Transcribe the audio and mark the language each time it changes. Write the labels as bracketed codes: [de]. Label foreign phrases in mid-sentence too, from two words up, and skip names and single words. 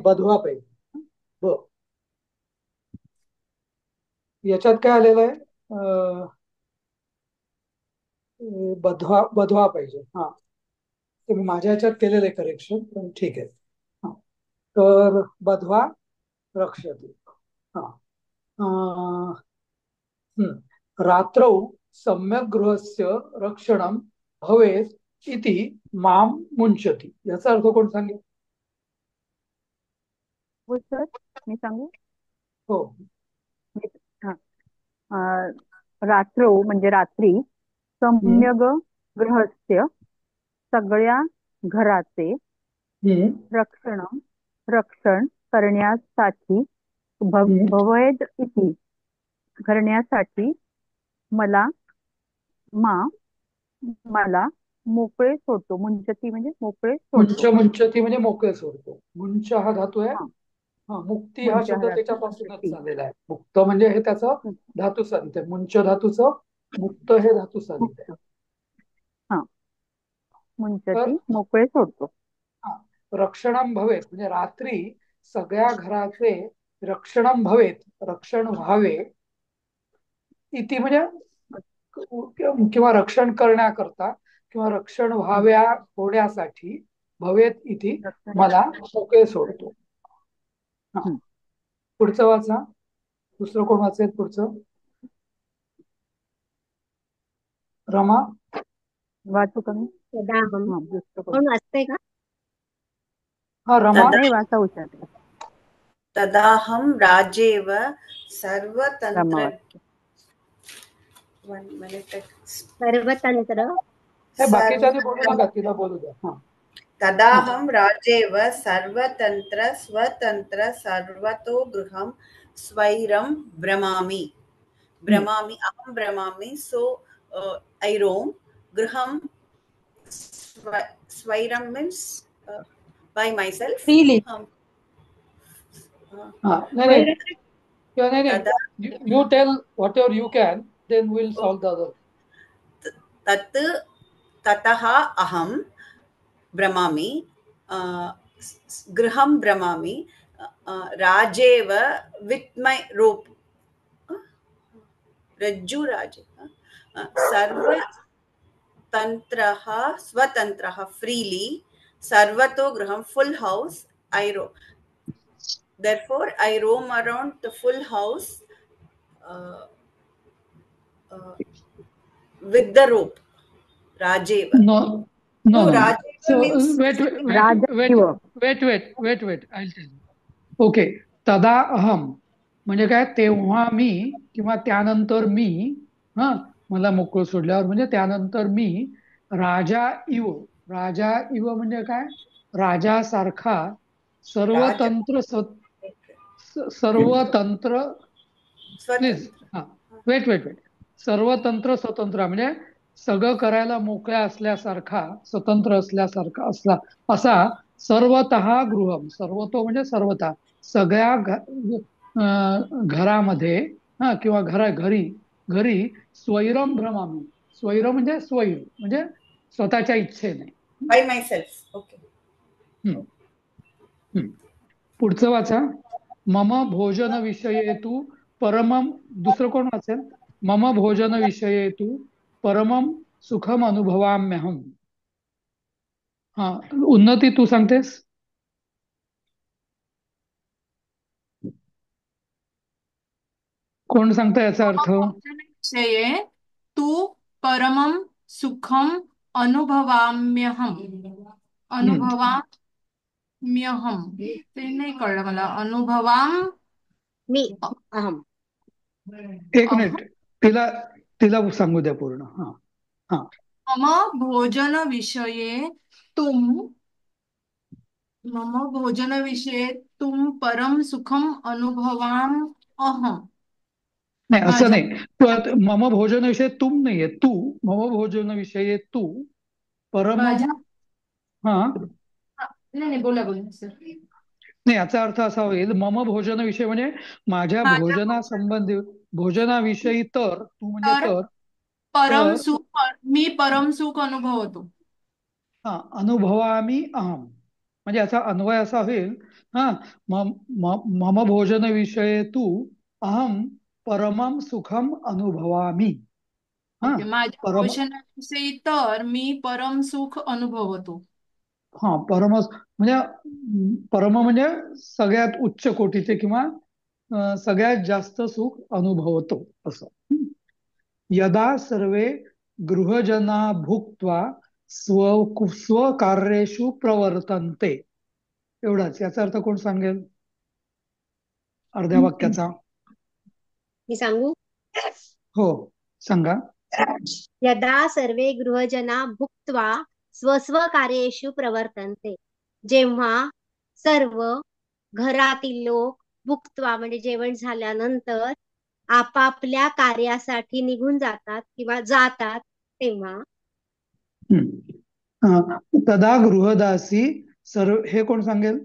[mr] नाही, बधवा पाहिजे. ब. याच्यात काय आलेलं आहे? बधवा पाहिजे. हा. ते मी माझ्या ह्याच्यात केलेलं आहे करेक्शन, पण ठीक आहे. हा. तर बधवा रक्षते. हा. अं, [sa] रात्रौ सम्यक गृहस्य रक्षणं भवेत् इति माम मुंचती [mr] याचा अर्थ कोण सांगेल? हो सर, मी सांगू? हो. हा. अं, रात्रौ म्हणजे रात्री, हम्म, [sa] सम्यग गृहस्य [mr] सगळ्या घराचे हम्म, रक्षण करण्यासाठी हम्म. [sa] भवेद इति [mr] करण्यासाठी मला मला मोकळे सोडतो. मुंचती म्हणजे मोकळे सोडतो. मुंचती म्हणजे मोकळे सोडतो. मुंच हा धातू आहे. हा, हा. मुक्ती हा मुंच शब्द घरात त्याच्यापासूनच मुंचती. झालेला आहे. मुक्त म्हणजे हे त्याचं धातू साधित आहे. मुंच धातूचं, मुक्त हे धातू साधित आहे. मुक्त. हा, तर मुंचती मोकळे सोडतो. हा, [sa] रक्षणं भवेत [mr] म्हणजे रात्री सगळ्या घराचे [sa] रक्षणं भवेत, [mr] रक्षण व्हावे. इति म्हणजे किंवा रक्षण करण्याकरता किंवा रक्षण होण्यासाठी [sa] भवेत इति [mr] रक्षण. मला मोकळे सोडतो. हा. हम्म. पुढचं वाचा. दुसरं कोण वाचेल पुढचं? रमा. वाचू का मी? [sa] तदाहम. [mr] हा, दुसरं कोण? कोण वाचतंय का? हा रमा. नाही, वाचा उच्चार. [sa] तदाहं राजेव [mr] रमा सर्वतंत्र वाचते. [en] 1 minute. [mr] सर्वतंत्र. हे सर्व बाकीच्याने बोलू नका, तिला बोलू द्या. हा. [sa] तदाहं राजेव सर्वतंत्र स्वतंत्र सर्वतो गृहं स्वैरं भ्रमामि. अहं भ्रमामि. [en] So I roam. Griham swairam means by myself. Freely. [mr] हा. [en] नाही you tell whatever you can, then will solve the other. [sa] ततः अहं भ्रमामि, गृहं भ्रमामि, राजेव [en] with my rope, [sa] रज्जु राजे, सर्वतन्त्रः स्वतन्त्रः फ्रीली, सर्वतो गृहं [en] full house I roam. Therefore I roam around the full house with the rope. Rajeva. No. Rajeva So means wait. [sa] राजैव. [en] I'll tell you. ओके. [sa] तदा अहम [mr] म्हणजे काय? तेव्हा मी किंवा त्यानंतर मी. हा. मला मोकळं सोडल्यावर म्हणजे त्यानंतर मी [sa] राजा इव [mr] म्हणजे काय? राजासारखा सर्वतंत्र प्लीज. हा. वेट. [sa] सर्वतंत्र स्वतंत्र [mr] म्हणजे सगळं करायला मोकळ्या असल्यासारखा, स्वतंत्र असल्यासारखा असा [sa] सर्वतः गृहम. [mr] सर्वतो म्हणजे सर्वतः सगळ्या घरामध्ये, हा, किंवा घरी [sa] स्वैरम भ्रमामी. [mr] स्वैर म्हणजे स्वैर म्हणजे स्वतःच्या इच्छेने. [en] by myself. Okay. [mr] पुढचं वाचा. [sa] मम भोजन विषये तू परमम. [mr] दुसरं कोण वाचेल? [sa] मम भोजन विषये तू परमम सुखम अनुभवाम्यहम. [mr] हा, उन्नती तू सांगतेस? कोण सांगता याचा अर्थ? [sa] भोजनविषये तू परमं सुखम अनुभवाम्यहम. [mr] अनुभवाम्यहम ते नाही कळलं मला. मी अहम. एक मिनिट, तिला तिला सांगू द्या पूर्ण. हा हा. [sa] मम भोजन विषये तुम मम भोजन विषये तुम परम सुखम अनुभवाम अहम. [mr] नाही, असं माझ्या नाही. मम भोजन विषय तुम नाहीये, तू. [sa] मम भोजन विषय तू परमम. [mr] माझ्या हा, नाही नाही, बोला बोला सर. नाही, याचा अर्थ असा होईल, मम भोजन विषय म्हणजे माझ्या माझ्या भोजनासंबंधी, भोजनाविषयी तर, तू म्हणजे तर तर. परम तर सुख मी परम सुख अनुभवतो. हा, [sa] अनुभवामी अहम [mr] म्हणजे याचा अन्वय असा होईल. हा, [sa] मम भोजन विषये तू अहम परमम सुखम अनुभवामी. [mr] हा, ओके, माझ्या परम. भोजनाविषयी तर मी परम सुख अनुभवतो. हा, म्हणजे परम म्हणजे सगळ्यात उच्च कोटीचे किंवा सगळ्यात जास्त सुख अनुभवतो असं. [sa] यदा सर्वे गृहजना भुक्त्वा स्वकार्येषु प्रवर्तन्ते. [mr] एवढाच. याचा अर्थ कोण सांगेल अर्ध्या वाक्याचा? मी सांगू? हो, सांगा. [sa] यदा सर्वे गृहजना भुक्त्वा स्वस्वकार्येषु प्रवर्तन्ते. [mr] जेव्हा सर्व घरातील लोक भुक्त्वा म्हणजे जेवण झाल्यानंतर आपापल्या कार्यासाठी निघून जातात किंवा जातात तेव्हा. [sa] तदा गृहदासी सर्व. [mr] हे कोण सांगेल?